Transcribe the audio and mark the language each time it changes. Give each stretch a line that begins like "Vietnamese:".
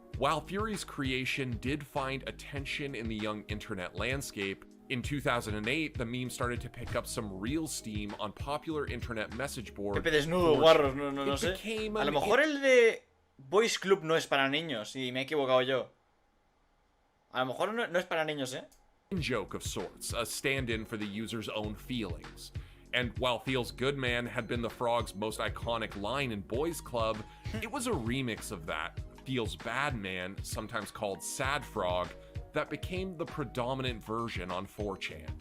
English: While Fury's creation did find attention in the young internet landscape, in 2008, the meme started to pick up some real steam on popular internet message boards.
Spanish: Pepe desnudo, guarros, no sé. A lo mejor el de Boys Club no es para niños y me he equivocado yo. A lo mejor no es para niños,
English: Joke of sorts, a stand-in for the user's own feelings. And while Feels Good Man had been the frog's most iconic line in Boys Club, it was a remix of that, Feels Bad Man, sometimes called Sad Frog, that became the predominant version on 4chan.